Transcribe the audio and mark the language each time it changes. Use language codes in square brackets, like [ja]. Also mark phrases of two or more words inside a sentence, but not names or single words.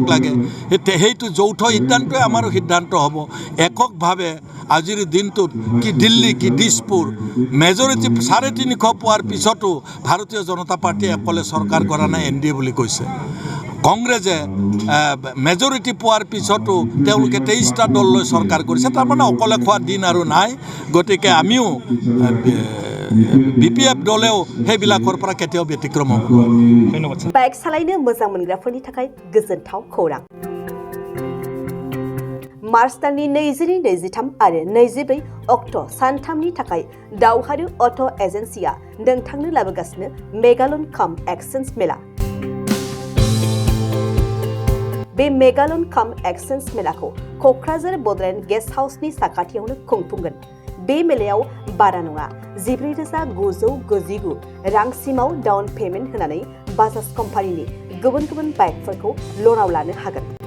[as] লাগে সেইটো যৌথ সিদ্ধান্তই আমাৰো সিদ্ধান্ত হ'ব এককভাৱে আজিৰ দিনটোত কি দিল্লী কি দিছপুৰ মেজৰিটি 350 পোৱাৰ পিছতো ভাৰতীয় জনতা পাৰ্টীয়ে অকলে চৰকাৰ কৰা নাই NDA বুলি কৈছে কংগ্ৰেছে মেজৰিটি পোৱাৰ পিছতো তেওঁলোকে 23টা দল লৈ চৰকাৰ কৰিছে তাৰমানে অকলে খোৱা দিন আৰু নাই গতিকে আমিও বিপিএফ দলেও সেইবিলাকৰ পৰা কেতিয়াও ব্যতিক্ৰম হ'ব ধন্যবাদ [brx] বাইক সালাयनो मोजां मोनग्राफोरनि थाखाय गोजोनथाव खौरां मार्च दाननि 22-23 आरो 24 अक्ट' सानथामनि थाखाय दावहारु अट' एजेन्सिया नोंथांनो लाबोगासिनो मेगालन काम एक्सचेन्ज मेला बे मेगालन काम एक्सचेन्ज मेलाखौ क'क्राझार बड'लेण्ड गेस्ट हाउसनि साखाथियावनो खुंफुंगोन बे मेलायाव बारा नङा 14,999 रांसिमाव [en] down payment [brx] होनानै बाजाज कम्पानिनि गुबुन गुबुन बाइकफोरखौ ल'नाव लानो हागोन